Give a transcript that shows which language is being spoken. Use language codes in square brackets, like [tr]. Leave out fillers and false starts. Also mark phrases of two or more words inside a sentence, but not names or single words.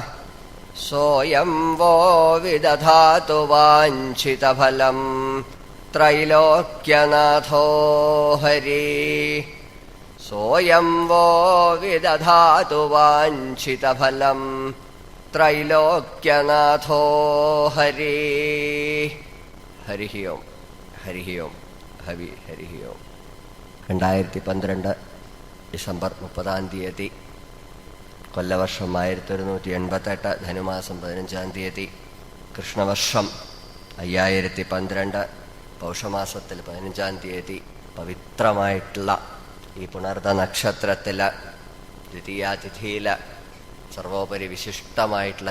[sa] सोऽयं वो विदधातु वाञ्छितफलं त्रैलोक्यनाथो हरिः. सोऽयं वो विदधातु वाञ्छितफलं त्रैलोक्यनाथो हरिः. हरिः ओम्. हरिः ओम्. हरिः ओम्. [ml] 2012 ഡിസംബർ 30 കൊല്ലവർഷം 1188, ധനുമാസം 15 കൃഷ്ണവർഷം 5012 പൗഷമാസത്തിൽ 15 പവിത്രമായിട്ടുള്ള ഈ പുണർദ നക്ഷത്രത്തിൽ ദ്വിതീയാതിഥിയിൽ സർവോപരി വിശിഷ്ടമായിട്ടുള്ള